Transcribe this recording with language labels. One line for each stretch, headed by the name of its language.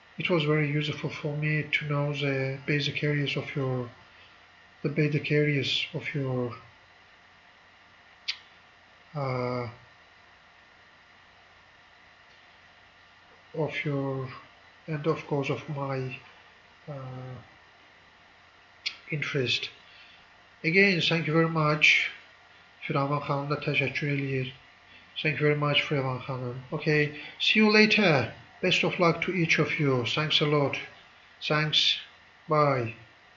English: was very useful for me to know the basic areas of your and of course of my interest. Again, thank you very much.
Azerbaijani: Firavan Hanım da teşekkür eləyir.
English: Thank you very much, Firavan Hanım. Okay, see you later. Best of luck to each of you. Thanks a lot. Thanks. Bye.